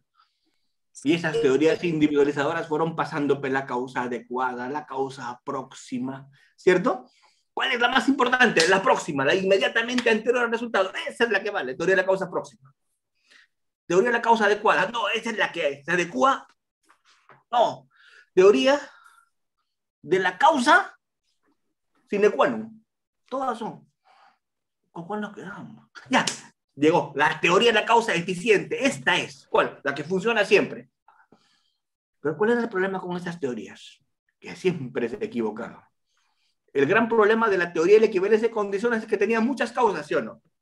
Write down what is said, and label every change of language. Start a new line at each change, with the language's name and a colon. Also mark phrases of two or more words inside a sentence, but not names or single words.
Spanish: Y esas teorías individualizadoras fueron pasando por la causa adecuada, la causa próxima, ¿cierto? ¿Cuál es la más importante? La próxima, la inmediatamente anterior al resultado. Esa es la que vale, teoría de la causa próxima. Teoría de la causa adecuada. No, esa es la que se adecua. No. Teoría de la causa
Latin: sine qua non.
Spanish: Todas son. ¿Con cuál nos quedamos? Ya. Llegó, la teoría de la causa eficiente. Esta es. ¿Cuál? La que funciona siempre. Pero ¿cuál es el problema con estas teorías? Que siempre se equivocaron. El gran problema de la teoría de la equivalencia de condiciones es que tenía muchas causas, ¿sí o no?